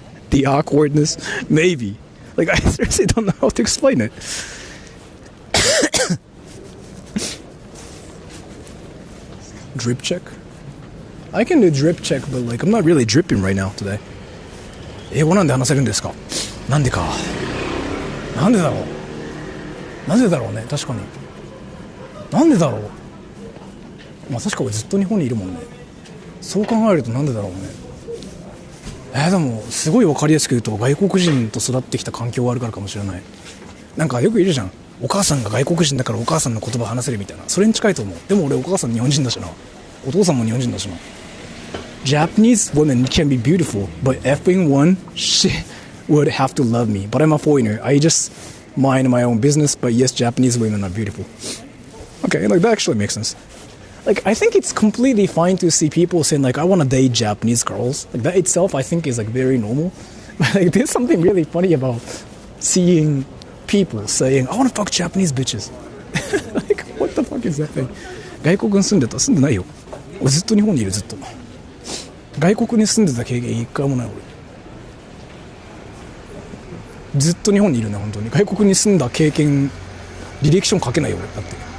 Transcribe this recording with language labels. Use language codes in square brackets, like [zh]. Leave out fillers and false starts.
[en] The awkwardness, maybe. I seriously don't know how to explain it. Drip check? I can do drip check, but I'm not really dripping right now today. [ja] 英語なんで話せるんですか？なんでか。なんでだろう。なんでだろうね、確かに。なんでだろう。まあ確か俺ずっと日本にいるもんね。そう考えるとなんでだろうね。でもすごい分かりやすく言うと外国人と育ってきた環境があるからかもしれない。なんかよくいるじゃん。お母さんが外国人だからお母さんの言葉話せるみたいな。それに近いと思う。でも俺お母さん日本人だしな。お父さんも日本人だしな。 [en] Japanese women can be beautiful, but effing one, she would have to love me. But I'm a foreigner. I just mind my own business, but yes, Japanese women are beautiful. Okay, that actually makes sense. I think it's completely fine to see people saying I want to date Japanese girls. That itself I think is very normal. But there's something really funny about seeing people saying I want to fuck Japanese bitches. What the fuck is that thing? [ja] 外国に住んでないよ。俺ずっと日本にいるずっと。外国に住んでた経験一回もない。俺ずっと日本にいるね。本当に外国に住んだ経験履歴書も書けないよ俺だって。